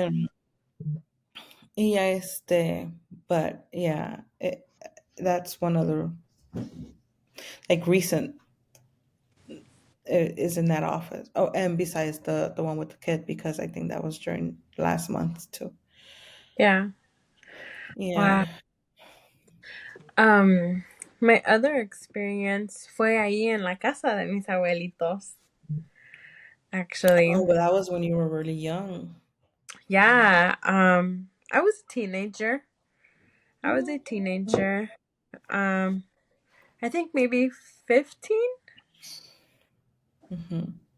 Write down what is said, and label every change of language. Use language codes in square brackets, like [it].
[en] And yeah, but yeah, that's one of the like recent is in that office. Oh, and besides the one with the kid, because I think that was during last month too. Yeah. Wow. Yeah. [es] Um, [en] my other experience [es] fue ahí en la casa de mis abuelitos, Oh, [en] actually. but that was when you were really young. Yeah. I was a teenager. I was a teenager. Um, I think maybe 15, Hmm.